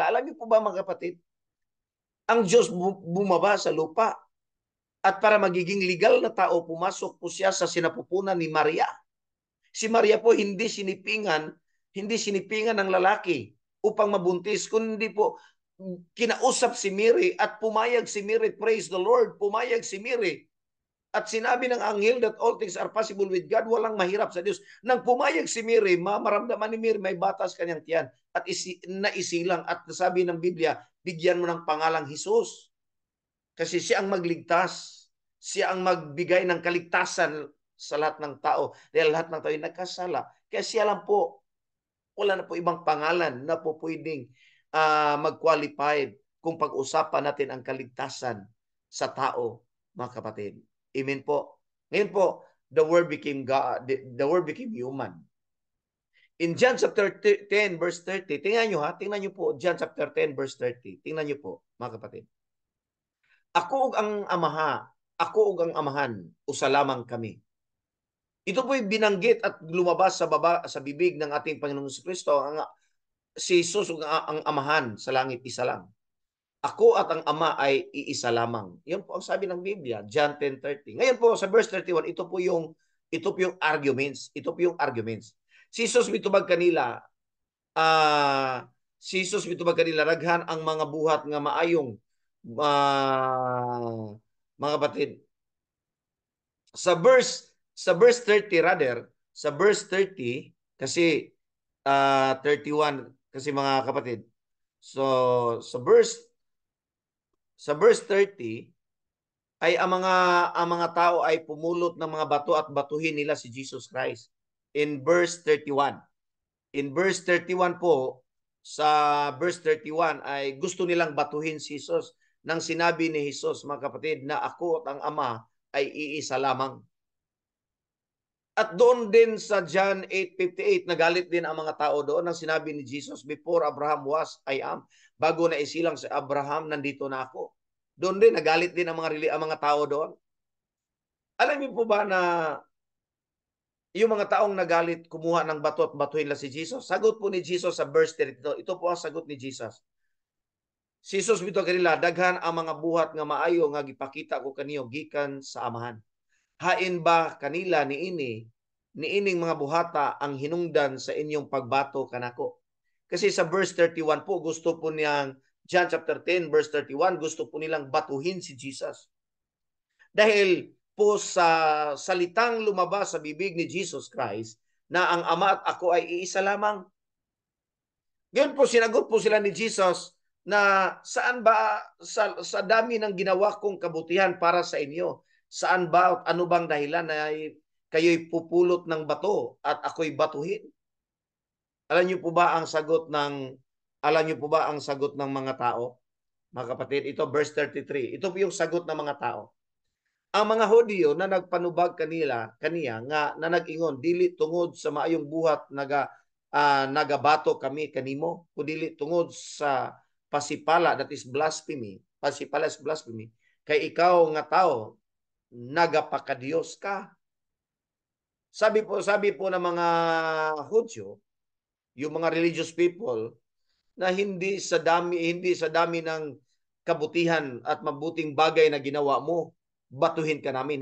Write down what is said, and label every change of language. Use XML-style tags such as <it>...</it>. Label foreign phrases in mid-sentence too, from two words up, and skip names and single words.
<tl>Alam niyo po ba mga kapatid? Ang Diyos bumaba sa lupa at para magiging legal na tao, pumasok po siya sa sinapupunan ni Maria. Si Maria po hindi sinipingan ng lalaki upang mabuntis, kundi po kinausap si Mary at pumayag si Mary,</tl> <en>praise the Lord,</en> <tl>pumayag si Mary. At sinabi ng anghel</tl> <en>that all things are possible with God,</en> <tl>walang mahirap sa Diyos. Nang pumayag si Mary, maramdaman ni Mary may batas kanyang tiyan at naisilang at sabi ng Biblia, bigyan mo ng pangalang Jesus. Kasi siya ang magligtas, siya ang magbigay ng kaligtasan sa lahat ng tao. Dahil lahat ng tao ay nagkasala. Kaya siya lang po, wala na po ibang pangalan na po pwedeng mag-qualified kung pag-usapan natin ang kaligtasan sa tao, mga kapatid. Amen po. Ngayon po,</tl> <en>the word became God, the word became human. In John chapter 10 verse 30,</en> <tl>tingnan nyo ha, tingnan nyo po,</tl> <en>John chapter 10 verse 30.</en> <tl>Tingnan nyo po, mga kapatid.</tl> <ceb>Ako ug ang amaha, ako ug ang amahan, usa lamang kami.</ceb> <tl>Ito po'y binanggit at lumabas sa bibig ng ating Panginoong Kristo, si Jesus</tl> <ceb>ug ang amahan</ceb> <tl>sa langit isa lang. Ako at ang Ama ay iisa lamang. Yan po ang sabi ng Biblia, John 10:30. Ngayon po sa verse 31, ito po yung arguments. Ito po yung arguments.</tl> <ceb>Si Jesus mitubag kanila, si Jesus mitubag kanila, raghan ang mga buhat nga maayong, mga kapatid.</ceb> <tl>Sa verse 30 rather, sa verse 30 kasi 31 kasi mga kapatid. So sa verse 30 ay ang mga tao ay pumulot ng mga bato at batuhin nila si Jesus Christ.</tl> <en>In verse 31. In verse 31</en> <tl>po, sa verse 31 ay gusto nilang batuhin si Jesus nang sinabi ni Jesus, mga kapatid, na ako at ang Ama ay iisa lamang. At doon din sa John 8:58, nagalit din ang mga tao doon nang sinabi ni Jesus,</tl> <en>before Abraham was, I am.</en> <tl>Bago na isilang si Abraham, nandito na ako. Doon din, nagalit din ang mga tao doon. Alam niyo po ba na yung mga taong nagalit, kumuha ng bato at batuhin lang si Jesus? Sagot po ni Jesus sa verse 32. Ito po ang sagot ni Jesus.</tl> <ceb>Si Jesus bito kanila, daghan ang mga buhat nga maayo nga gipakita ko kaniyo gikan sa amahan. Hain ba kanila niining mga buhata ang hinungdan sa inyong pagbato kanako?</ceb> <tl>Kasi sa verse 31 po, gusto po niyang, John chapter 10 verse 31, gusto po nilang batuhin si Jesus. Dahil po sa salitang lumabas sa bibig ni Jesus Christ na ang Ama at ako ay iisa lamang. Ngayon po, sinagot po sila ni Jesus na saan ba sa dami ng ginawa kong kabutihan para sa inyo, saan ba at ano bang dahilan na kayo'y pupulot ng bato at ako'y batuhin? Alam niyo po ba ang sagot ng mga tao? Mga kapatid, ito verse 33. Ito po yung sagot ng mga tao.</tl> <ceb>Ang mga Hudyo na nagpanubag kaniya nga na nag-ingon, dili tungod sa maayong buhat nagabato kami kanimo, kundi tungod sa pasipala,</ceb> <en>that is blasphemy. Pasipala is blasphemy.</en> <ceb>Kay ikaw nga tao, nagapakadiyos ka.</ceb> <tl>Sabi po ng mga Hudyo, yung mga</tl> <en>religious people,</en> <tl>na hindi sa dami ng kabutihan at mabuting bagay na ginawa mo, batuhin ka namin.</tl>